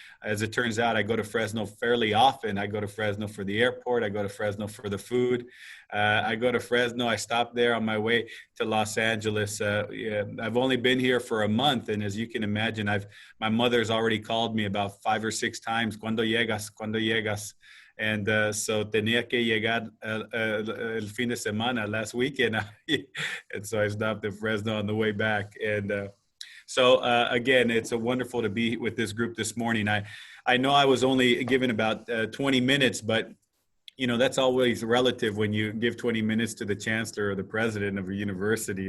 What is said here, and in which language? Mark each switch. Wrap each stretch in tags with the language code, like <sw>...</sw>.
<en>As it turns out, I go to Fresno fairly often. I go to Fresno for the airport. I go to Fresno for the food. I go to Fresno. I stop there on my way to Los Angeles. I've only been here for a month, and as you can imagine, my mother's already called me about 5 or 6 times.</en> <es>¿Cuándo llegas? ¿Cuándo llegas? And so tenía que llegar el fin de semana last weekend.</es> <en>And so I stopped at Fresno on the way back. And so again, it's wonderful to be with this group this morning. I know I was only given about 20 minutes, but that's always relative when you give 20 minutes to the chancellor or the president of a university.</en>